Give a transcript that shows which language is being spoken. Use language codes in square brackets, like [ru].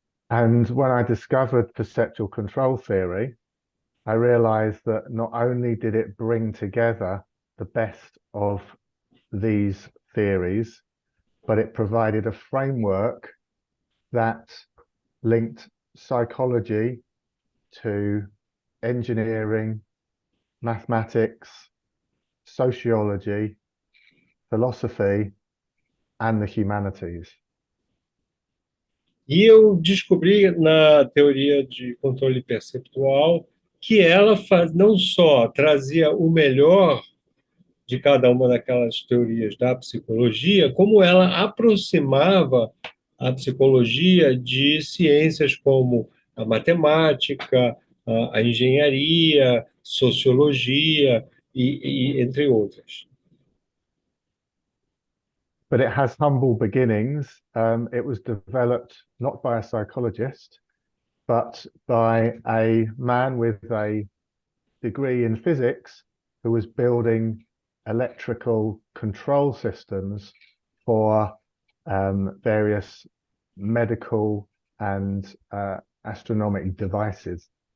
[en] And when I discovered perceptual control theory, I realized that not only did it bring together the best of these theories, but it provided a framework that linked psychology to engineering, mathematics, sociology, philosophy, and the humanities. [pt] E eu descobri na teoria de controle perceptual que ela não só trazia o melhor de cada uma daquelas teorias da psicologia, como ela aproximava a psicologia de ciências como a matemática, a engenharia, sociologia e entre outras. [en] But it has humble beginnings. It was developed not by a psychologist, but by a man with a degree in physics who was building electrical control systems for various medical and astronomical devices.